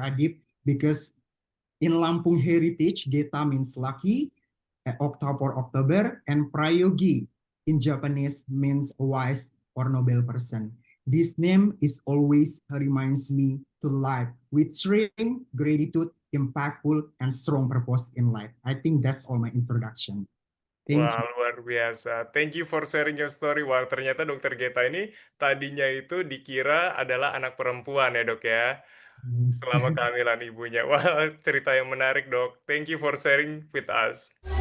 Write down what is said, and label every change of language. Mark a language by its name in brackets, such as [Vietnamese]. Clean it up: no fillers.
[English] Adib, because in Lampung heritage, Geta means lucky, Okta for October, and Prayogi in Japanese means wise or noble person. This name is always reminds me to life with strength, gratitude, impactful, and strong purpose in life. I think that's all my introduction. Thank [Indonesian] Wah, [English] you. [Indonesian] luar biasa. [English] Thank you for sharing your story. [Indonesian] Wah, ternyata dokter Geta ini tadinya itu dikira adalah anak perempuan ya dok ya. Selama kehamilan ibunya. Wah, cerita yang menarik dok. [English] Thank you for sharing with us.